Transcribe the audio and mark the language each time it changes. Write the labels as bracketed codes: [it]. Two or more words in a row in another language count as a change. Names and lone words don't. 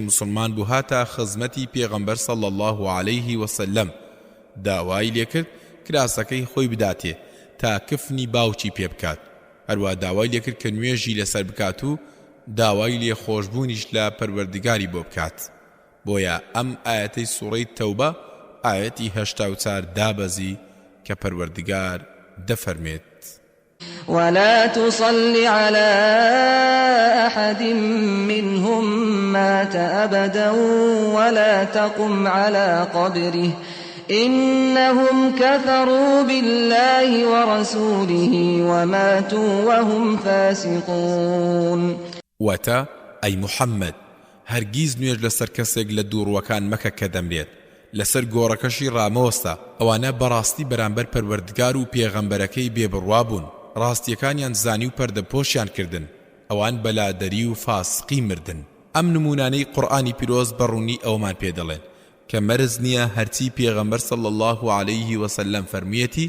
[ckb] مسلمان بوو هاتە خزمەتی پێغەمبەر [ar] صلی الله علیه وسلم [ckb] داوای لێکرد کراسەکەی خۆی بداتێ تا کفنی باوکی پێ بکات هەروە داوای لێکرد کە نوێژی لەسەر بکات و داوای لێ خۆشبوونیش لە پەروەردگاری بۆ بکات بۆیە ئەم ئاەتەی سوڕەی تەوبە ئاەتی 84 دابەزی کە پەروەردگار دەفەرمێت [ar] ولا تصل على أحد منهم مات أبدا ولا تقم على قبره إنهم كفروا بالله ورسوله وماتوا وهم فاسقون [ckb] واتا أي محمد هەرگیز نوێژ لەسەر کەسێک لە دووڕوەکان مەکە کە دەمرێت لەسەر گۆڕەکەشی ڕامەوەستا ئەوانە بەڕاستی بەرامبەر پەروەردگار و پێغەمبەرەکەی بێبڕوا بوون ڕاستیەکانیان زانی و پەردەپۆشیان کردن ئەوان بەلادەری و فاسقی مردن ئەم نمونانەی قورئانی پیرۆز بەڕوونی ئەومان پێ دەڵێن کە مەرز نییە هەرچی پێغەمبەر [ar] صلی الله علیه وسلم [ckb] فەرموویەتی